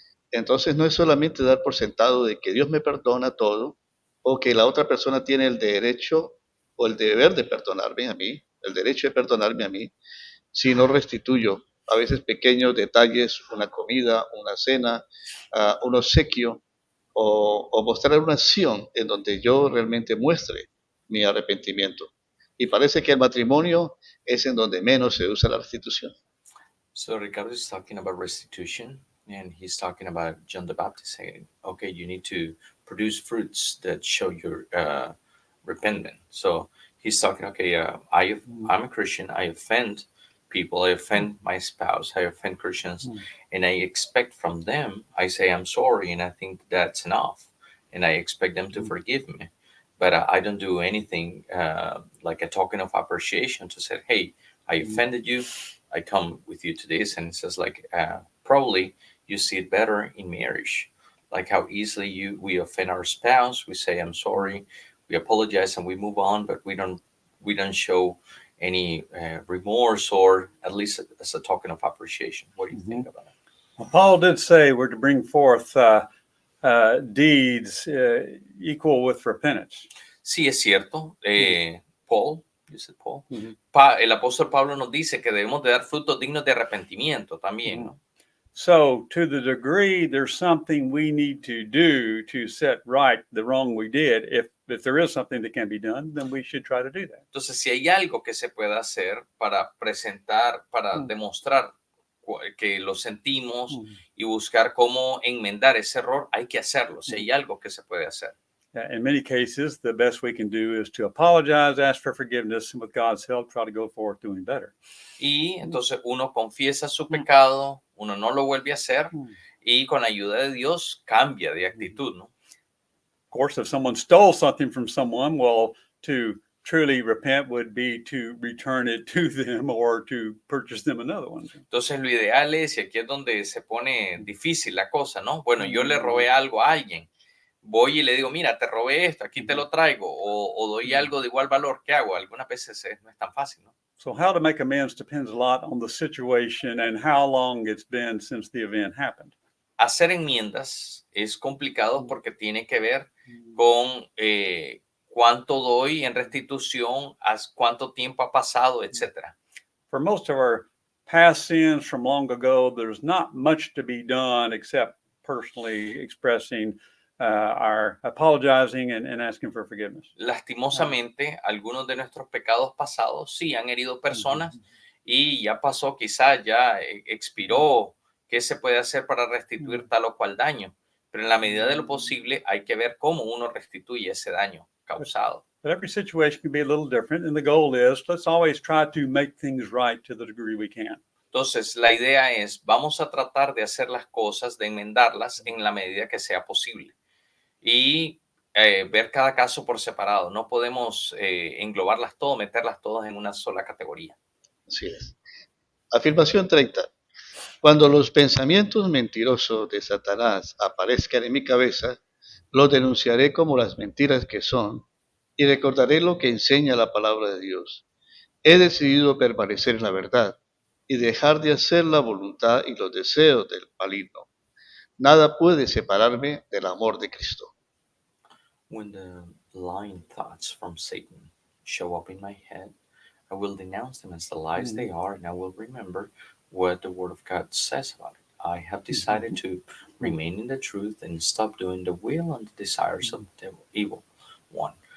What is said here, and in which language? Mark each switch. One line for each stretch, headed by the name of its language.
Spanish: Entonces no es solamente dar por sentado de que Dios me perdona todo, o que la otra persona tiene el derecho o el deber de perdonarme a mí, el derecho de perdonarme a mí, sino restituyo a veces pequeños detalles, una comida, una cena, un obsequio, o mostrar una acción en donde yo realmente muestre mi arrepentimiento. Y parece que el matrimonio es en donde menos se usa la restitución.
English: So Ricardo is talking about restitution, and he's talking about John the Baptist saying, okay, you need to produce fruits that show your repentance. So he's talking, okay, I'm a Christian, I offend people, I offend my spouse, I offend Christians, and I expect from them, I say I'm sorry, and I think that's enough, and I expect them to forgive me. But I don't do anything like a token of appreciation to say, hey, I offended you, I come with you to this. And it says like, probably you see it better in marriage, like how easily we offend our spouse, we say, I'm sorry, we apologize, and we move on, but we don't show any remorse, or at least as a token of appreciation. What do you think about it? Well, Paul did say we're to bring forth deeds equal with repentance.
Spanish: Sí, es cierto.
English: Paul, you said Paul.
Spanish: El apóstol Pablo nos dice que debemos de dar frutos dignos de arrepentimiento también, ¿no?
English: So, to the degree there's something we need to do to set right the wrong we did, if there is something that can be done, then we should try to do that.
Spanish: Entonces, si hay algo que se pueda hacer para presentar, para Mm. demostrar que lo sentimos Mm. y buscar cómo enmendar ese error, hay que hacerlo. Si hay algo que se puede hacer.
English: In many cases, the best we can do is to apologize, ask for forgiveness, and with God's help, try to go forward doing better.
Spanish: Y entonces uno confiesa su pecado, uno no lo vuelve a hacer y con la ayuda de Dios cambia de actitud, ¿no?
English: Of course, if someone stole something from someone, well, to truly repent would be to return it to them or to purchase them another one.
Spanish: Entonces lo ideal es, y aquí es donde se pone difícil la cosa, ¿no? Bueno, yo le robé algo a alguien, voy y le digo, mira, te robé esto, aquí te lo traigo, o doy algo de igual valor, ¿qué hago? Algunas veces no es tan fácil, ¿no?
English: So how to make amends depends a lot on the situation and how long it's been since the event happened.
Spanish: Hacer enmiendas es complicado porque tiene que ver con cuánto doy en restitución, cuánto tiempo ha pasado, etcétera.
English: For most of our past sins from long ago, there's not much to be done except personally expressing our apologizing and asking for forgiveness.
Spanish: Lastimosamente, algunos de nuestros pecados pasados sí han herido personas y ya pasó, quizás ya expiró. ¿Qué se puede hacer para restituir tal o cual daño? Pero en la medida de lo posible hay que ver cómo uno restituye ese daño causado.
English: But every situation can be a little different, and the goal is let's always try to make things right to the degree we can.
Spanish: Entonces, la idea es, vamos a tratar de hacer las cosas, de enmendarlas en la medida que sea posible. Y ver cada caso por separado. No podemos englobarlas todas, meterlas todas en una sola categoría. Así es. Afirmación 30. Cuando los pensamientos mentirosos de Satanás aparezcan en mi cabeza, los denunciaré como las mentiras que son y recordaré lo que enseña la palabra de Dios. He decidido permanecer en la verdad y dejar de hacer la voluntad y los deseos del maligno. Nada puede separarme del amor de Cristo.
English: When the lying thoughts from Satan show up in my head, I will denounce them as the lies they are, and I will remember what the Word of God says about it. I have decided to remain in the truth and stop doing the will and the desires of the evil one.